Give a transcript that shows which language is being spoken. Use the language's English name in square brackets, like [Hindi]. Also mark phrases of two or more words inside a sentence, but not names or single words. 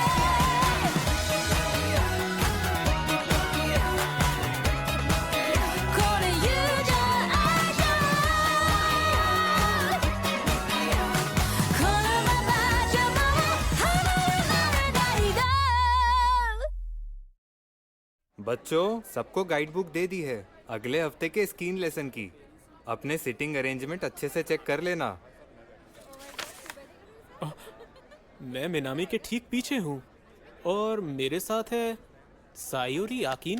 [Japanese] これ友情愛情このままじゃもう離れられないだ [Hindi] बच्चों, सबको [English] guide book [Hindi] दे दी है अगले हफ्ते के [English] skiing lesson [Hindi] की। अपने [English] sitting arrangement [Hindi] अच्छे से चेक कर लेना। मैं मिनामी के ठीक पीछे हूँ और मेरे साथ है सायोरी आकिनो।